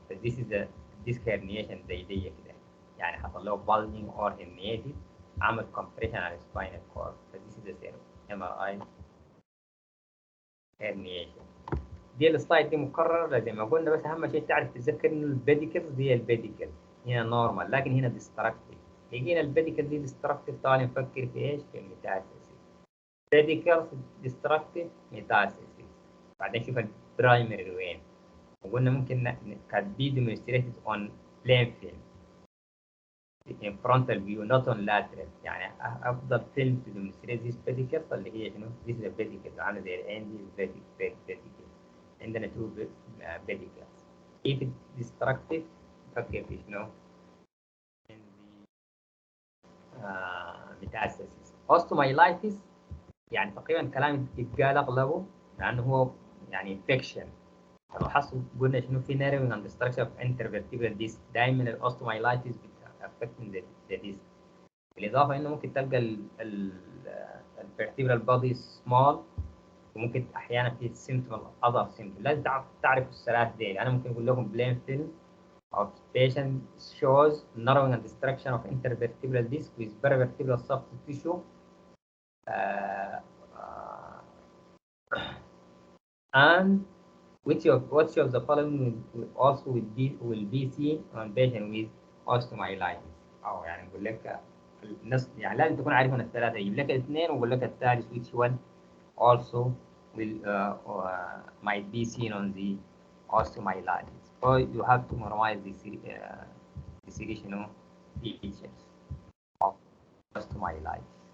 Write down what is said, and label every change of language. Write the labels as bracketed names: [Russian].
[English] So this is the disc herniation [Arabic] زي دي كده يعني حصل له [English] bulging or herniated [Arabic] عمل [English] compression على spinal cord. So this is the MRI herniation. [Arabic] دي السلايد دي مكرر زي ما قلنا، بس اهم شيء تعرف تتذكر انه البيديكلز دي البيديكل هنا نورمال لكن هنا ديستركتيف. لقينا البيديكل دي ديستركتيف تعال نفكر في ايش؟ في الميتاسيس. [English] Pedicles destructive metastasis. [Arabic] بعدين شوف البرايمري وين، وقلنا ممكن كان [English] be demonstrated on plain film in frontal view not on lateral. [Arabic] يعني افضل فيلم [English] to demonstrate this pedicle [Arabic] اللي هي شنو؟ [English] this is a pedicle [Arabic] عامله زي العين دي pedicle. عندنا [English] two pedicles. if it's destructive [Arabic] نفكر في شنو؟ [English] in the metastasis. [Arabic] osteomyelitis يعني تقريبا كلام يتقال اغلبه لانه هو يعني infection. لو حصل قلنا شنو في [English] narrowing and destruction of intervertebral disc [Arabic] دائما الاوستومايلايتس [English] affecting the disc. [Arabic] بالاضافه انه ممكن تلقى الفرتبرال بادي سمول وممكن احيانا في سيمتوم اذر سيمتوم. لازم تعرفوا الثلاث دي. انا ممكن اقول لكم بلين فيلم [English] of patient shows narrowing and destruction of intervertebral disc with paravertebral soft tissue and which of the following also will be seen on patient with osteomyelitis. [Arabic] او يعني نقول لك النص يعني لازم تكون عارف من الثلاثه، يجيب لك الاثنين ويقول لك الثالث [English] which one also will might be seen on the osteomyelitis. So you have to memorize the serrational features of osteomyelitis.